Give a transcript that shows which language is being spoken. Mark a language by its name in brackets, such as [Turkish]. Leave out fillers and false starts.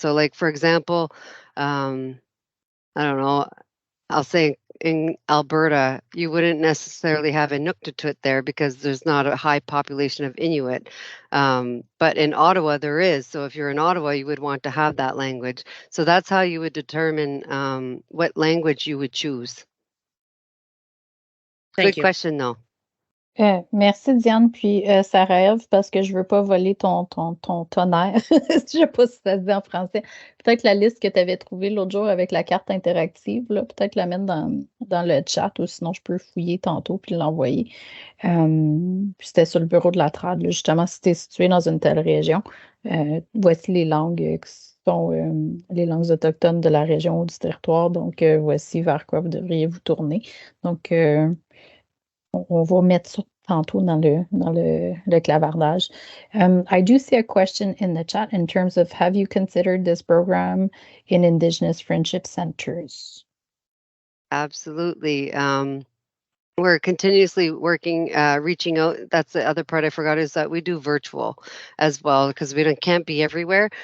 [English] So like, for example, I don't know, I'll say in Alberta, you wouldn't necessarily have Inuktitut there because there's not a high population of Inuit. But in Ottawa, there is. So if you're in Ottawa, you would want to have that language. So that's how you would determine what language you would choose. Thank Good you. question, though. [French] Merci Diane, puis ça rêve parce que je veux pas voler ton tonnerre. Je sais pas si ça se dit en français. Peut-être la liste que tu avais trouvée l'autre jour avec la carte interactive, là, peut-être la mettre dans le chat ou sinon je peux fouiller tantôt puis l'envoyer. Puis c'était sur le bureau de la trad, là, justement, si tu es situé dans une telle région, voici les langues qui sont les langues autochtones de la région ou du territoire. Donc, voici vers quoi vous devriez vous tourner. Donc, on va mettre ça tantôt dans le clavardage. [English] I do see a question in the chat in terms of have you considered this program in Indigenous friendship centers? Absolutely. We're continuously working, reaching out. That's the other part I forgot is that we do virtual as well because can't be everywhere.